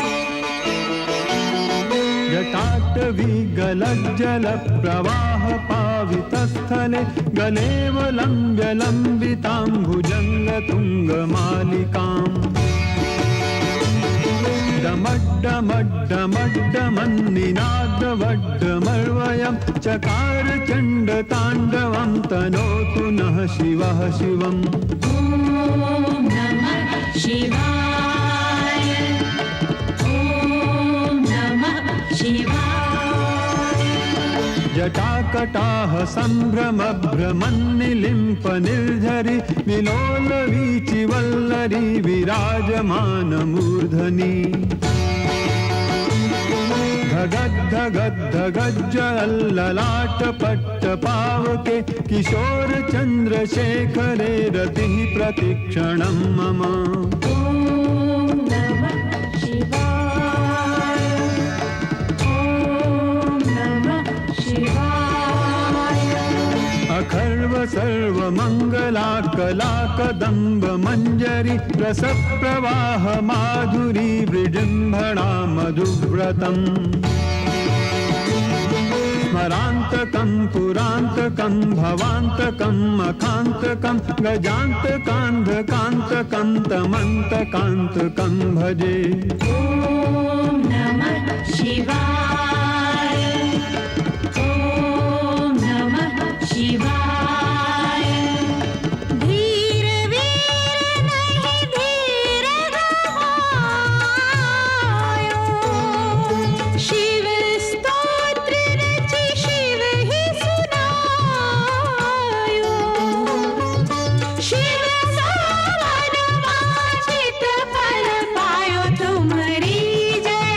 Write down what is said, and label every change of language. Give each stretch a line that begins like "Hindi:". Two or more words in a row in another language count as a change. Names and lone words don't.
Sanskrit: जटाटवी गलज्जल प्रवाह पावितस्थले गलेवलम्ब्य लम्बितां भुजङ्गतुङ्गमालिकाम् डमड्डमड्डमड्डमन्निनादवड्डमर्वयं चकार चण्डताण्डवं तनोतु नः शिवः शिवम्। ॐ नमः शिवाय। ॐ नमः शिवाय। जटाकटाह सम्भ्रमभ्रमन्निलिम्प निर्झरि विलोलवीचिवल्लरी विराजमानमूर्धनि धगद्धगद्धगज्जललाटपट्टपावके किशोर चन्द्रशेखरे रतिः प्रतिक्षणं मम। ॐ नमः शिवाय। ॐ नमः शिवाय। अखर्व सर्वमङ्गलाकलाकदम्ब मञ्जरी रसप्रवाह माधुरी विजृम्भणा मधुव्रतम् स्मरान्तकं पुरान्तकं भवान्तकं मखान्तकं गजान्तकान्धकान्तकं तमन्तकान्तकं भजे। ॐ नमः शिवाय। ॐ नमः शिवाय।
Hindi: धीर वीर नहीं धीर गवायो। शिव स्तोत्र रचि शिव ही सुनायो। शिव सावन वांछित फल पायो तुम्हारी जय।